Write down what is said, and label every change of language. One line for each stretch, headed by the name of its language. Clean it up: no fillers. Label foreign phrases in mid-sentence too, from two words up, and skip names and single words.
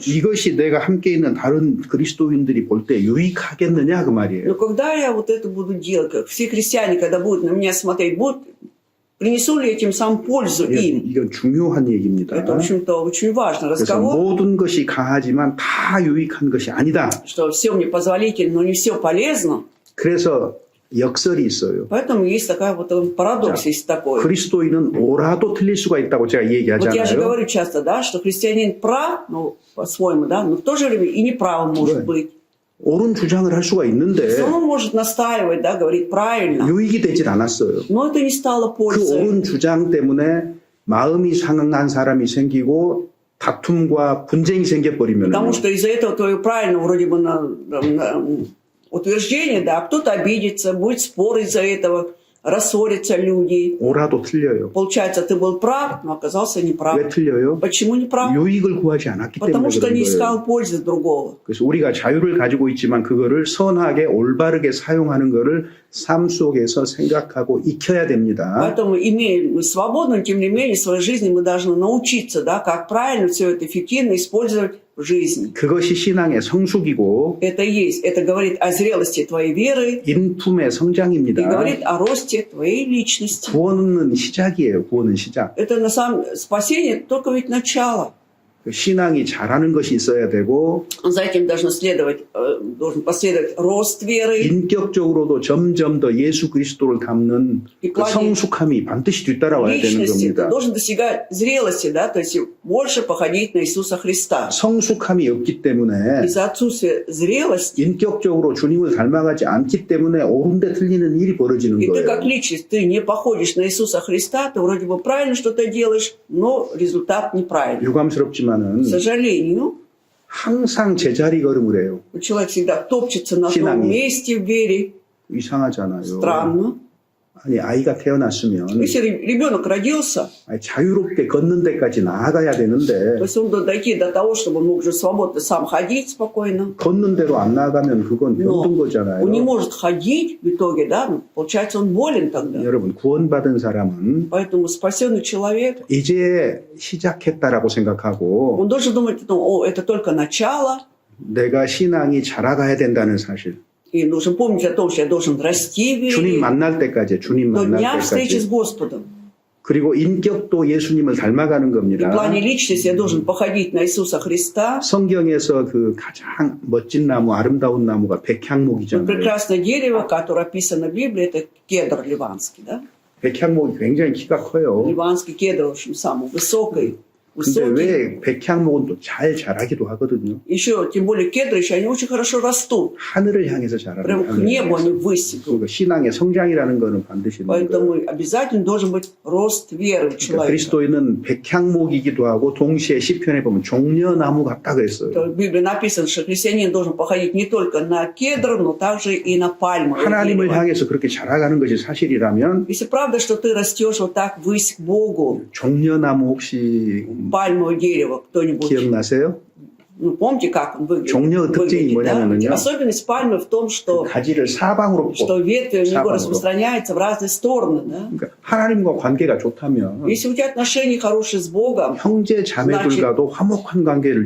Korean: 이것이 내가 함께 있는 다른 그리스도인들이 볼 때 유익하겠느냐 그
Russian: Но
Korean: 말이에요.
Russian: когда я вот это буду делать, как все христиане, когда будут на меня смотреть, принесу ли я тем самым пользу им?
Korean: 이건 중요한 얘기입니다.
Russian: Это, в общем-то, очень важный
Korean: 그래서
Russian: разговор,
Korean: 모든 것이 가하지만 다 유익한 것이 아니다.
Russian: что все мне позволительно, но не все полезно.
Korean: 그래서 역설이 있어요.
Russian: Поэтому есть такая вот парадокс, есть такой.
Korean: 그리스도인은 옳아도 틀릴 수가 있다고 제가
Russian: Вот я же
Korean: 얘기하잖아요.
Russian: говорю часто, да, что христианин прав, ну, по-своему, да, но в то же время и неправ может Да. быть.
Korean: 옳은 주장을 할 수가 있는데
Russian: Он может настаивать, да, говорить правильно,
Korean: 유익이 되질 않았어요.
Russian: но это не стало
Korean: 그
Russian: пользой.
Korean: 옳은 주장 때문에 마음이 상한 사람이 생기고 다툼과 분쟁이 생겨버리면
Russian: Потому что из-за этого твое правильно вроде бы утверждение, да, кто-то обидится, будет спор из-за этого, рассорятся люди.
Korean: 옳아도 틀려요.
Russian: Получается, ты был прав, но оказался неправ.
Korean: 왜 틀려요?
Russian: Почему неправ?
Korean: 유익을 구하지 않았기 때문에
Russian: Потому что
Korean: 그런
Russian: не
Korean: 거예요.
Russian: искал пользы другого.
Korean: 그래서 우리가 자유를 가지고 있지만 그거를 선하게 올바르게 사용하는 거를 삶 속에서 생각하고 익혀야 됩니다.
Russian: Поэтому, имея мы свободу, но тем не менее, в своей жизни мы должны научиться, да, как правильно все это эффективно использовать в жизни.
Korean: 그것이 신앙의 성숙이고
Russian: Это есть. Это говорит о зрелости твоей веры
Korean: 인품의
Russian: и
Korean: 성장입니다.
Russian: говорит о росте твоей личности.
Korean: 구원은 시작이에요. 구원은 시작.
Russian: Это на самом спасение только ведь начало.
Korean: 신앙이 잘하는 것이 있어야 되고
Russian: За этим должен последовать рост веры.
Korean: 인격적으로도 점점 더 예수 그리스도를 닮는 그 성숙함이 반드시 뒤따라와야 되는
Russian: Личности ты
Korean: 겁니다.
Russian: должен достигать зрелости, да, то есть больше походить на Иисуса Христа.
Korean: 성숙함이 없기 때문에
Russian: Из-за отсутствия зрелости
Korean: 인격적으로 주님을 닮아가지 않기 때문에 옳은데 틀리는 일이 벌어지는
Russian: и ты как
Korean: 거예요.
Russian: личность, ты не походишь на Иисуса Христа, ты вроде бы правильно что-то делаешь, но результат неправильный.
Korean: 유감스럽지만은
Russian: К сожалению,
Korean: 항상 제자리 걸음을 해요.
Russian: человек всегда топчется на
Korean: 신앙이.
Russian: том месте в вере.
Korean: 이상하잖아요.
Russian: Странно.
Korean: 아니 아이가 태어났으면
Russian: Если ребенок родился,
Korean: 아니, 자유롭게 걷는 데까지 나아가야
Russian: то
Korean: 되는데
Russian: есть он дойти до того, чтобы он мог уже свободно сам ходить спокойно,
Korean: 걷는 대로 안 나아가면 그건 병든 거잖아요.
Russian: он не может ходить в итоге, да, ну, получается он болен тогда.
Korean: 여러분 구원받은 사람은
Russian: Поэтому спасенный человек,
Korean: 이제 시작했다라고 생각하고
Russian: он должен думать о том, о, это только начало,
Korean: 내가 신앙이 자라가야 된다는 사실.
Russian: и должен помнить о том, что я должен расти в
Korean: 주님
Russian: вере
Korean: 만날 때까지, 주님
Russian: до
Korean: 만날
Russian: дня встречи с
Korean: 때까지.
Russian: Господом.
Korean: 그리고 인격도 예수님을 닮아가는
Russian: И в
Korean: 겁니다.
Russian: плане личности я должен походить на Иисуса Христа.
Korean: 성경에서 그 가장 멋진 나무, 아름다운 나무가
Russian: Вот
Korean: 백향목이잖아요.
Russian: прекрасное дерево, которое описано в Библии, это кедр ливанский, да?
Korean: 백향목이 굉장히 키가 커요.
Russian: Ливанский кедр, в общем, самый высокий.
Korean: 근데
Russian: Высокий.
Korean: 왜 백향목은 또 잘 자라기도 하거든요.
Russian: Еще, тем более кедры еще, они очень хорошо растут.
Korean: 하늘을 향해서 자라는
Russian: Прям к небу они ввысь идут.
Korean: 그러니까 신앙의 성장이라는 거는 반드시 있는 거예요.
Russian: Поэтому обязательно должен быть рост веры у
Korean: 그러니까
Russian: человека.
Korean: 그리스도인은 백향목이기도 하고 동시에 시편에 보면 종려나무 같다 그랬어요.
Russian: В Библии написано, что христианин должен походить не только на кедр, но также и на пальму.
Korean: 하나님을 향해서 그렇게 자라가는 것이 사실이라면
Russian: Если правда, что ты растешь вот так ввысь к Богу,
Korean: 종려나무 혹시
Russian: пальмовое дерево, кто-нибудь,
Korean: 기억나세요?
Russian: ну, помните, как он выглядит?
Korean: 종려 특징이 뭐냐면요.
Russian: Особенность пальмы в том, что
Korean: 가지를 사방으로
Russian: что
Korean: 뻗.
Russian: ветви у него
Korean: 사방으로.
Russian: распространяются в разные стороны. Да?
Korean: 그러니까 하나님과 관계가 좋다면
Russian: Если у тебя отношения хорошие с Богом,
Korean: 형제 자매들과도 화목한 관계를